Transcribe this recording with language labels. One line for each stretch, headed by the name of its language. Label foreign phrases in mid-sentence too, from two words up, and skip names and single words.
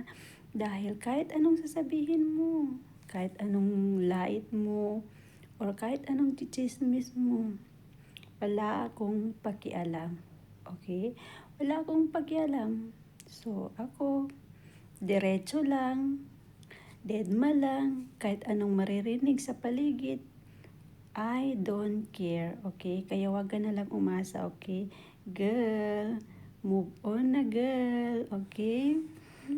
Filipino: Dahil kahit anong sasabihin mo, kahit anong lait mo, or kahit anong chichismis mo, wala akong pakialam. Okay? Wala akong pakialam. So, ako, diretso lang, deadma lang, kahit anong maririnig sa paligid,
English: I don't care,
Filipino: okay? Kaya wag ka na lang umasa, okay? Girl,
English: move on
Filipino: na girl, okay?